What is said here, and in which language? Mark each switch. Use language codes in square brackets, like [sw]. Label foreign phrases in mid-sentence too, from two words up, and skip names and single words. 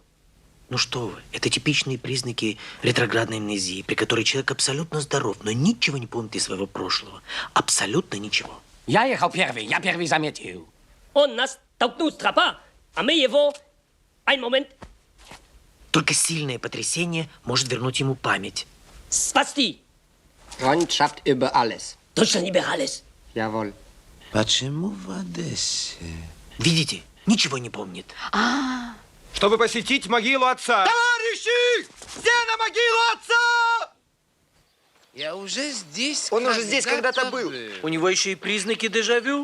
[ru] Ну что вы, это типичные признаки ретроградной амнезии, при которой человек абсолютно здоров, но ничего не помнит из своего прошлого. Абсолютно ничего. Я ехал первый, я первый заметил. Он нас толкнул с тропа, а мы его... [de] Ein момент. [ru] Только сильное потрясение может вернуть ему память. Спасти. [de] Freundschaft über alles. [ru] Точно не [de] über alles. Jawohl. [ru] Почему в Одессе? Видите, ничего не помнит. Чтобы посетить могилу отца. Товарищи! Все на могилу отца! Я уже здесь. Он уже здесь когда-то был. У него еще и признаки дежавю.